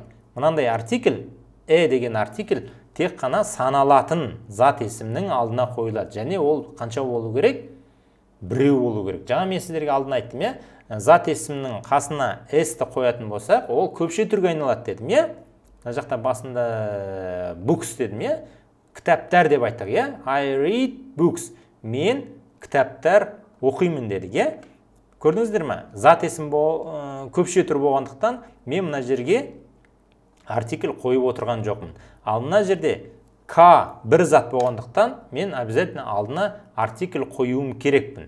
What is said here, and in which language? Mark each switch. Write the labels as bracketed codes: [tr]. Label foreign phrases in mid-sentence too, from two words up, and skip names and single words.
[kk] Мынандай артикль, деген артикль тек қана саналатын зат есімнің алдына қойылады. Және ол қанша болу керек? 1 болу керек. Жаңа мен сіздерге алдын айттым, иә? Зат есімнің қасына s-ті қоятын болсақ, ол көпше түрге айналады дедім, иә? Мына жақта басында books дедім, иә? Кітаптар деп айттық, иә? [en] I read books. [kk] Мен кітаптар оқимын дедік, иә? Көрдіңіздер ме? Зат есім көпше түр болғандықтан мен мына жерге артикль қойып отырған жоқпын. Ал мына жерде к бір зат болғандықтан мен обязательно алдына артикль қоюым керекпін.